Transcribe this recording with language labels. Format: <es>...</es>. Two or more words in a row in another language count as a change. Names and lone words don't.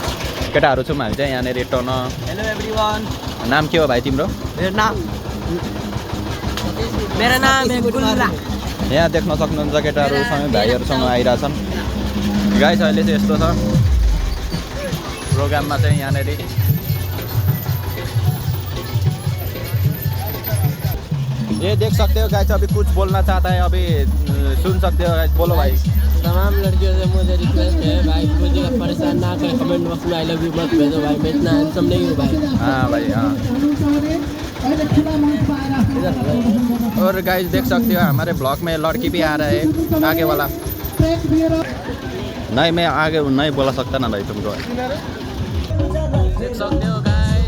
<ne>केटाहरू छौँ हामी चाहिँ यहाँनिर टर्न।</ne> <en>Hello everyone,</en> <ne>नाम के हो भाइ तिम्रो? मेरो नाम है गुल्ला। यहाँ देख्न सक्नुहुन्छ केटाहरूसँग भाइहरूसँग आइरहेछन् गाइस। अहिले चाहिँ यस्तो छ प्रोग्राममा चाहिँ यहाँनिर</ne> <hi>ये देख सकते हो गाइस। अभी कुछ बोलना चाहता है, अभी सुन सकते हो गाइस। बोलो भाई। तमाम लड़कियों से मुझे रिक्वेस्ट है भाई, मुझे परेशान ना करें,</hi> <en>comment box</en> <hi>में</hi> <en>I love you</en> <hi>मत भेजो भाई, मैं इतना हैंडसम नहीं हूँ भाई। हाँ भाई हाँ। और गाइस देख सकते हो हमारे ब्लॉग में लड़की भी आ रहा है आगे वाला। नहीं मैं आगे नहीं बोला सकता ना भाई तुमको। देख सकते हो गाइस।</hi>